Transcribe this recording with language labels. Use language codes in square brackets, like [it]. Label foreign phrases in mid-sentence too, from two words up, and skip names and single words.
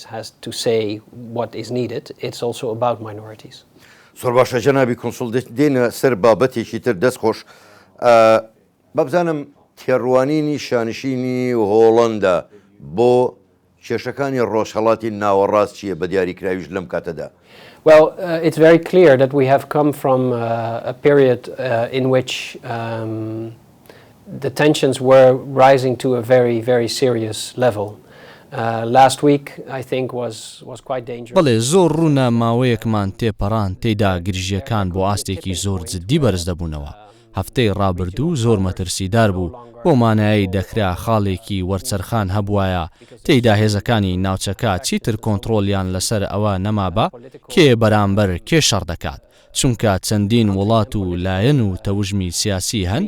[ckb] زۆر باشە جەنابی کۆنسڵ دێنە سەر بابەتێکی تر دەستخۆش بابزانم تێڕوانینی شانشینی هۆڵەندا بۆ کێشەکانی ڕۆژهەڵاتی ناوەڕاست چییە بە دیاریکراویش لەم کاتەدا؟ [en] Well, it's very clear that we have come from a period in which the tensions were rising to a very, very serious level. Last week, I think, was quite dangerous. [ckb] بەڵێ زۆر ڕوونە ماوەیەکمان تێپەڕان تێیدا گرژیەکان بۆ ئاستێکی زۆر جددی بەرز دەبوونەوە. هەفتەی ڕابردوو زۆر مەترسیدار بوو بۆ مانایی دەکرا خاڵێکی وەرچەرخان هەبوایە تێیدا هێزەکانی ناوچەکە چیتر کۆنتترۆلیان لەسەر ئەوە نەمابە کێ بەرامبەر کێ شەڕ دەکات چونکە چەندین وڵات و لایەن و تەوژمی سیاسی هەن